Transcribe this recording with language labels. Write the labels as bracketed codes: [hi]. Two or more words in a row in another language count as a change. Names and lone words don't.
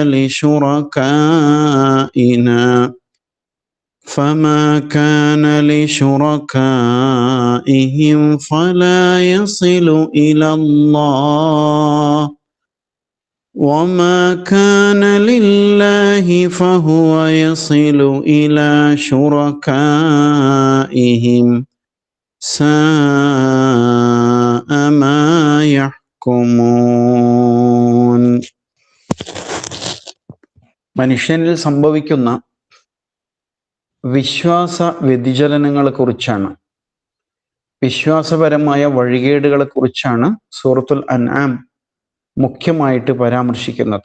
[ar] لشركائنا فما كان لشركائهم فلا يصل إلى الله وما كان لله فهو يصل إلى شركائهم ساء ما يحكمون. [ml] മനുഷ്യനിൽ സംഭവിക്കുന്ന വിശ്വാസ വ്യതിചലനങ്ങളെ കുറിച്ചാണ്, വിശ്വാസപരമായ വഴികേടുകളെ കുറിച്ചാണ് സൂറത്തുൽ അൻആം മുഖ്യമായിട്ട് പരാമർശിക്കുന്നത്.